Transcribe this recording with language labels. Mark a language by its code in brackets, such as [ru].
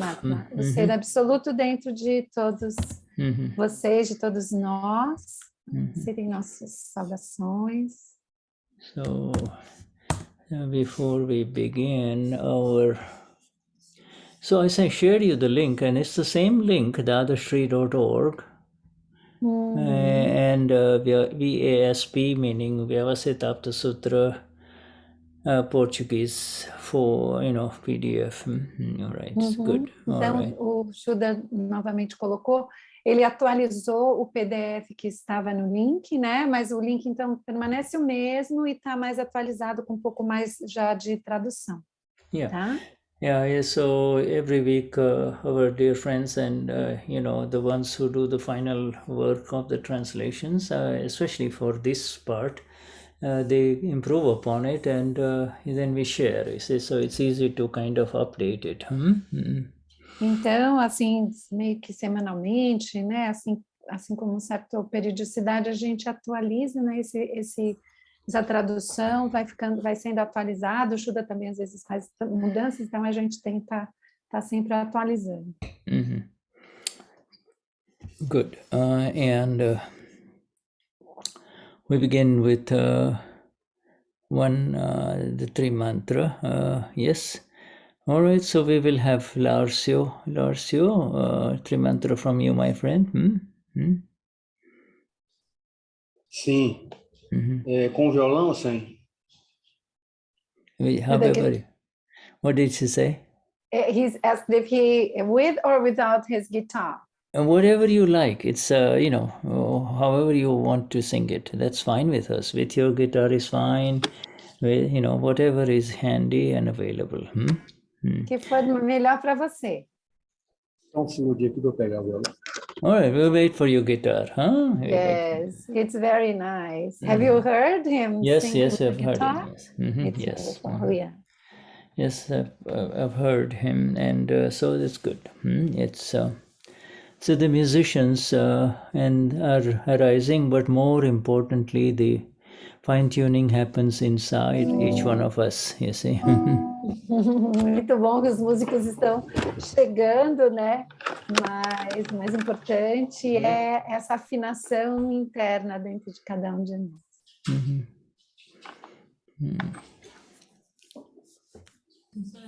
[pt] Paramatma, o Ser Absoluto dentro de todos vocês, de todos nós, serem nossas salvações. [en] So, before we begin so as I shared you the link, and it's the same link, dadashri.org, and VASP, meaning Vyavasthit Aptasutra, Portuguese for, PDF. All right, good. [pt] Então, [en] right. [pt] O Shuddha novamente colocou, ele atualizou o PDF que estava no link, né? Mas o link, então, permanece o mesmo e está mais atualizado com um pouco mais já de tradução. [en] Yeah. [pt] Tá? [en] Yeah, so every week our dear friends and the ones who do the final work of the translations, especially for this part, they improve upon it, and then we share. You see, so it's easy to kind of update it. [pt] Então, assim, meio que semanalmente, né? Assim como certa periodicidade, a gente atualiza, né? Essa tradução vai sendo atualizada. O Shuddha também às vezes faz mudanças, então a gente tenta estar sempre atualizando. [en] Good. And we begin with the three mantra. Yes. All right. So we will have Larcio, three mantra from you, my friend. [pt] Sim. Com violão ou sem? [en] However, what did she say? He's asked if he with or without his guitar. And whatever you like, it's however you want to sing it, that's fine with us. With your guitar is fine. With, whatever is handy and available. [pt] Que for melhor para você. Então, se o dia que eu pegar o violão. [en] All right, we'll wait for your guitar, huh? Yes, it's very nice. Have you heard him? Yes, sing yes, I've guitar? heard him. Yes, It's wonderful. Yeah. Yes, I've heard him, and so that's good. It's so the musicians and are arising, but more importantly, the fine-tuning happens inside each one of us, you see. [pt] Muito bom que os músicos estão chegando, né? Mas o mais importante é essa afinação interna dentro de cada um de nós.